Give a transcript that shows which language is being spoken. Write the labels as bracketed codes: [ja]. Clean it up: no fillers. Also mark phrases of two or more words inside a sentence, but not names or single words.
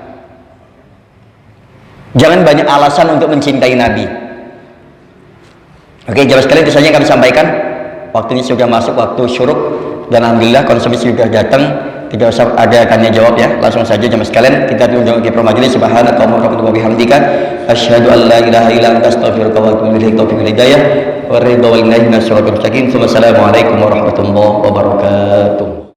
[id] Jangan banyak alasan untuk mencintai Nabi. Oke, jamaah sekalian, itu saja yang kami sampaikan. Waktunya sudah masuk waktu syuruk, dan alhamdulillah konsumsi sudah datang. Tidak usah ada tanya jawab ya, langsung saja jamaah sekalian kita diundang ke majelis. [ar] سبحانك اللهم وبحمدك أشهد أن لا إله إلا أنت أستغفرك وأتوب إليك. توفيق والهداية ورضا والمنجى. السلام عليكم ورحمة الله وبركاته.